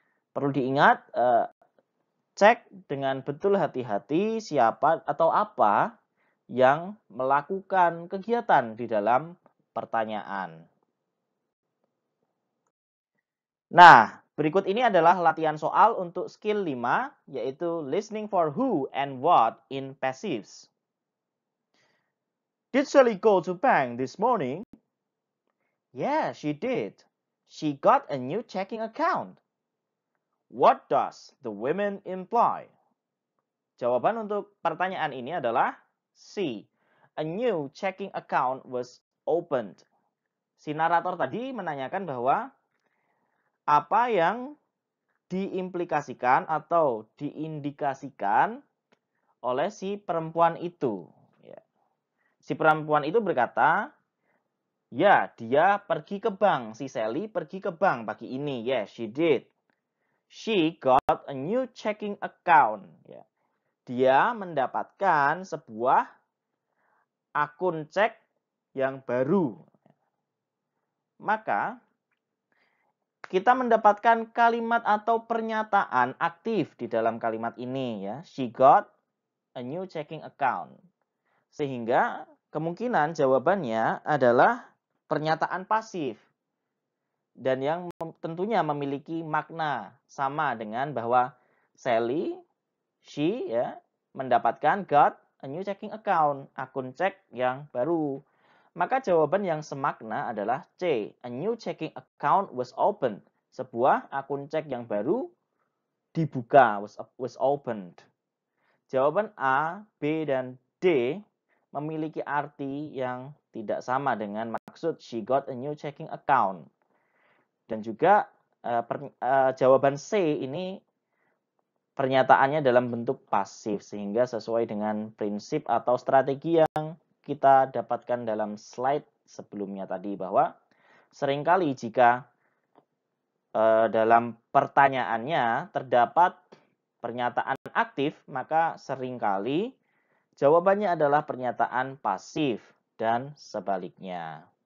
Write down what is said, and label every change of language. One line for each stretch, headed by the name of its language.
Indonesian: Perlu diingat, cek dengan betul hati-hati siapa atau apa yang melakukan kegiatan di dalam pertanyaan. Nah, berikut ini adalah latihan soal untuk skill 5, yaitu
English: listening for who and what in passives. Did Sally go to bank this morning? Yeah, she did. She got a new checking account. What does the women imply?
Indonesian: Jawaban untuk pertanyaan ini adalah C.
English: A new checking account was opened.
Indonesian: Si narator tadi menanyakan bahwa apa yang diimplikasikan atau diindikasikan oleh si perempuan itu. Si perempuan itu berkata, ya, dia pergi ke bank. Si Sally pergi ke bank pagi ini.
English: Yes, she did. She got a new checking account.
Indonesian: Dia mendapatkan sebuah akun cek yang baru. Maka, kita mendapatkan kalimat atau pernyataan aktif di dalam kalimat ini.
English: She got a new checking account.
Indonesian: Sehingga kemungkinan jawabannya adalah pernyataan pasif. Dan yang tentunya memiliki makna sama dengan bahwa Sally, she mendapatkan
English: got a new checking account,
Indonesian: akun cek yang baru. Maka jawaban yang semakna adalah C.
English: A new checking account was opened.
Indonesian: Sebuah akun cek yang baru dibuka,
English: was opened.
Indonesian: Jawaban A, B, dan D memiliki arti yang tidak sama dengan maksud
English: she got a new checking account.
Indonesian: Dan juga jawaban C ini pernyataannya dalam bentuk pasif, sehingga sesuai dengan prinsip atau strategi yang kita dapatkan dalam slide sebelumnya tadi, bahwa seringkali jika dalam pertanyaannya terdapat pernyataan aktif, maka seringkali jawabannya adalah pernyataan pasif dan sebaliknya.